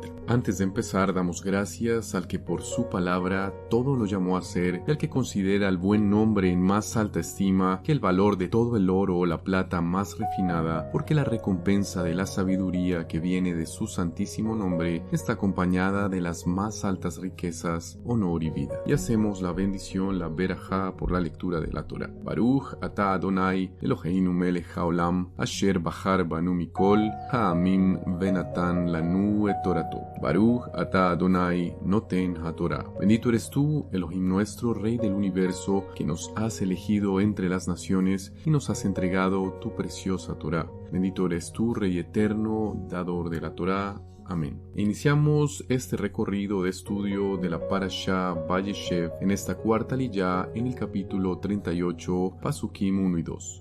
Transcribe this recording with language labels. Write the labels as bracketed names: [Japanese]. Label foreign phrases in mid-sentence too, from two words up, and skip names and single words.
[Spanish] Antes de empezar, damos gracias al que por su palabra todo lo llamó a ser y al que considera el buen nombre en más alta estima que el valor de todo el oro o la plata más refinada, porque la recompensa de la sabiduría que viene de su santísimo nombre está acompañada de las más altas riquezas, honor y vida. Y hacemos la bendición, la berajá, por la lectura de la Torah. [Hebrew] ברוך אתה ה׳ אלהינו מלך העולם אשר בחר בנו מכל העמים ונתן לנו את תורתו. ברוך אתה ה׳ נותן התורה. [Spanish] Bendito eres tú, Elohim nuestro, Rey del Universo, que nos has elegido entre las naciones y nos has entregado tu preciosa Torah. Bendito eres tú, Rey eterno, dador de la Torah. Amén. Iniciamos este recorrido de estudio de la Parashá Vayeshev en esta cuarta aliyá en el capítulo 38, Pasukim 1 y 2.